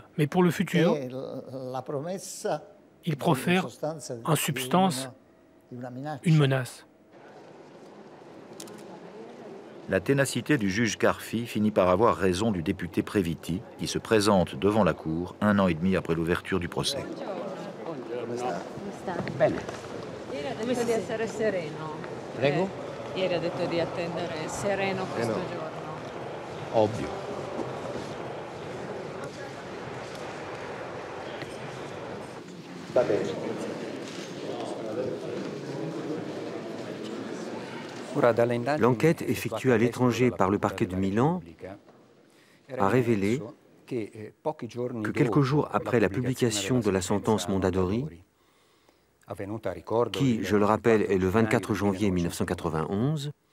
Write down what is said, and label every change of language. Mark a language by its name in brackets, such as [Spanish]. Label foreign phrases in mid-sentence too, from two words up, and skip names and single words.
[French] Mais pour le futur, il profère en substance une menace. La ténacité du juge Carfi finit par avoir raison du député Previti, qui se présente devant la Cour 1 an et demi après l'ouverture du procès. [Italian] Bene. Ieri ha detto di essere sereno. Prego? Ieri ha detto di attendere sereno questo giorno. Ovvio. Va bene. [French] L'enquête effectuée à l'étranger par le parquet de Milan a révélé que quelques jours après la publication de la sentence Mondadori, qui, je le rappelle, est le 24 janvier 1991,